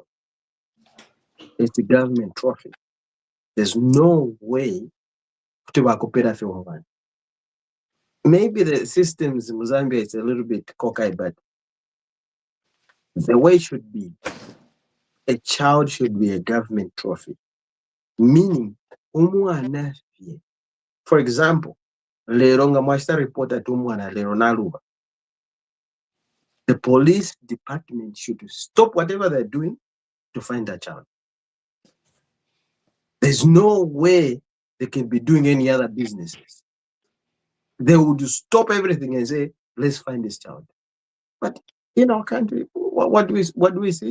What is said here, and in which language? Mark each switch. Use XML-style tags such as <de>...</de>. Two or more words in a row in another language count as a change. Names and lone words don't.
<en>It's a government trophy. There's no way to bakupera for umwana. Maybe the systems in Zambia is a little bit cockeyed, but the way it should be, a child should be a government trophy. Meaning, umwana, for example,</en> <bem>lero nga mwashita report ati umwana lero naluba.</bem> <en>The police department should stop whatever they're doing to find that child. There's no way they can be doing any other businesses. They would stop everything and say, let's find this child. But in our country, what do we see?</en>